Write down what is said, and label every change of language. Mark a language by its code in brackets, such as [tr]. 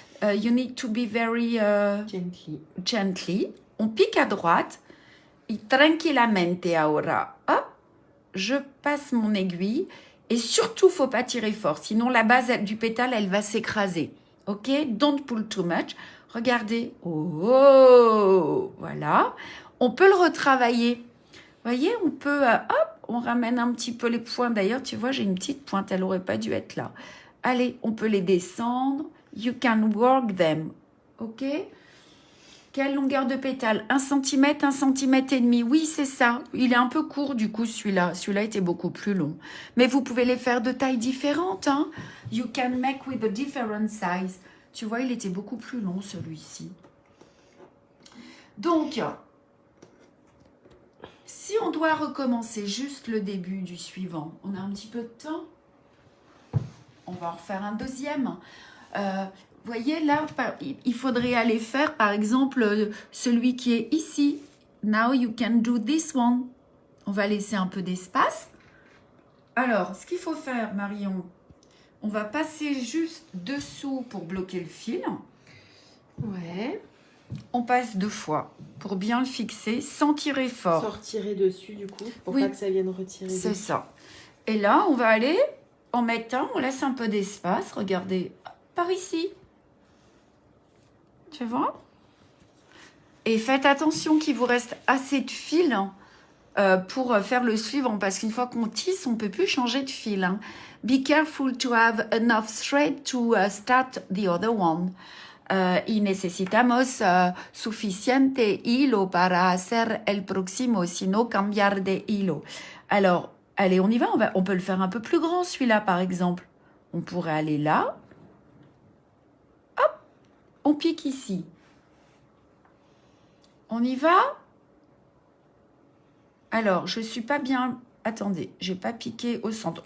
[en] You need to be very gently. [fr] On pique à droite. [es] Y tranquillamente ahora. [fr] Hop, je passe mon aiguille. Et surtout, faut pas tirer fort. Sinon, la base du pétale, elle va s'écraser. [en] Ok? Don't pull too much. [fr] Regardez. Oh, voilà. On peut le retravailler. Vous voyez, on peut... hop, on ramène un petit peu les points. D'ailleurs, tu vois, j'ai une petite pointe. Elle n'aurait pas dû être là. Allez, on peut les descendre. [en] You can work them. Ok? [fr] Quelle longueur de pétale? 1 cm, 1 cm et demi. Oui, c'est ça. Il est un peu court, du coup, celui-là. Celui-là était beaucoup plus long. Mais vous pouvez les faire de tailles différentes. Hein? [en] You can make with a different size. [fr] Tu vois, il était beaucoup plus long, celui-ci. Donc, si on doit recommencer juste le début du suivant, on a un petit peu de temps. On va en refaire un deuxième. Vous voyez, là, il faudrait aller faire, par exemple, celui qui est ici. [en] Now you can do this one. [fr] On va laisser un peu d'espace. Alors, ce qu'il faut faire, Marion, on va passer juste dessous pour bloquer le fil. Ouais. On passe 2 fois pour bien le fixer sans tirer fort. Sans retirer dessus, du coup, pour Oui, pas que ça vienne retirer c'est dessus. ça. Et là, on va aller en mettant, on laisse un peu d'espace. Regardez, par ici. Tu vois? Et faites attention qu'il vous reste assez de fil pour faire le suivant. Parce qu'une fois qu'on tisse, on ne peut plus changer de fil. Hein. [en] Be careful to have enough thread to start the other one. [es] Y necesitamos suficiente hilo para hacer el próximo, sino cambiar de hilo. [fr] Alors, allez, on y va. On peut le faire un peu plus grand, celui-là, par exemple. On pourrait aller là. Hop, on pique ici. On y va. Alors, je ne suis pas bien... Attendez, je n'ai pas piqué au centre.